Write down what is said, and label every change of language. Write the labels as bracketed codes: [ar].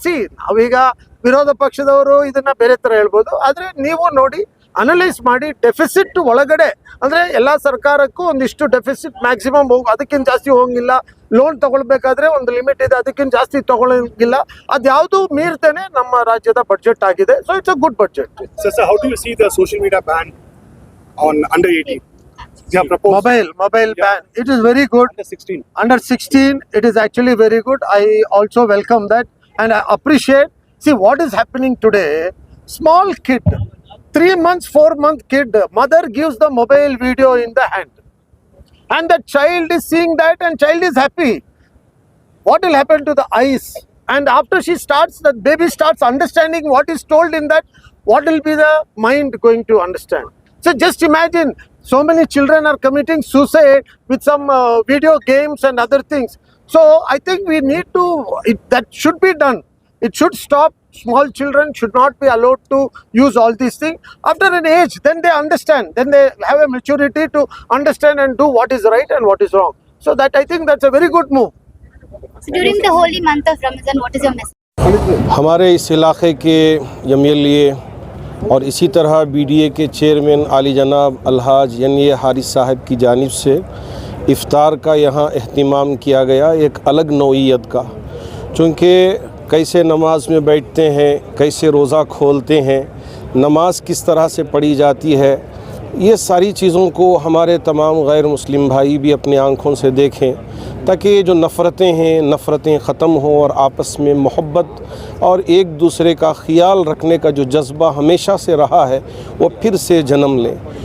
[kn] C ನಾವೀಗ ವಿರೋಧ ಪಕ್ಷದವರು ಇದನ್ನ ಬೇರೆ ಥರ ಹೇಳ್ಬೋದು. ಆದರೆ ನೀವು ನೋಡಿ, ಅನಲೈಸ್ ಮಾಡಿ, ಡೆಫಿಸಿಟ್ ಒಳಗಡೆ ಅಂದರೆ ಎಲ್ಲ ಸರ್ಕಾರಕ್ಕೂ ಒಂದಿಷ್ಟು ಡೆಫಿಸಿಟ್ ಮ್ಯಾಕ್ಸಿಮಮ್ ಅದಕ್ಕಿಂತ ಜಾಸ್ತಿ ಹೋಗಿಲ್ಲ. ಲೋನ್ ತಗೊಳ್ಬೇಕಾದ್ರೆ ಒಂದು ಲಿಮಿಟ್ ಇದೆ, ಅದಕ್ಕಿಂತ ಜಾಸ್ತಿ ತಗೊಳ್ಳಂಗಿಲ್ಲ. ಅದ್ಯಾವುದು ಮೀರ್ತೇನೆ ನಮ್ಮ ರಾಜ್ಯದ ಬಡ್ಜೆಟ್ ಆಗಿದೆ. [en] So it's a good budget. So how do you see the social media ban on under 18? They have proposed Mobile ban. It is very good. under 16. Under 16, it is actually very good. I also welcome that and I appreciate. See what is happening today. Small kid, 3 months, 4-month kid, mother gives the mobile video in the hand. And the child is seeing that and child is happy. What will happen to the eyes? And after she starts, the baby starts understanding what is told in that, what will be the mind going to understand? So just imagine, so many children are committing suicide with some video games and other things. So I think we need to, that should be done. It should stop. Small children should not be allowed to use all these things. After an age, then they understand. Then they have a maturity to understand and do what is right and what is wrong. So that I think that's a very good move. So during the holy month of Ramadan, what is your message? [hi] हमारे इस इलाके के MLA और इसी तरह BDA के chairman आली जनाब अलहाज यानी हारिस साहब की जानिब से इफ्तार का यहाँ अहतमाम किया गया, एक अलग नौइयत का। चूँकि कैसे नमाज में बैठते हैं, कैसे रोज़ा खोलते हैं, नमाज किस तरह से पढ़ी जाती है, ये सारी चीज़ों को हमारे तमाम गैर मुस्लिम भाई भी अपनी आँखों से देखें, ताकि ये जो नफ़रतें हैं, नफ़रतें ख़त्म हों और आपस में मोहब्बत और एक दूसरे का ख़्याल रखने का जो जज्बा हमेशा से रहा है वो फिर से जन्म लें।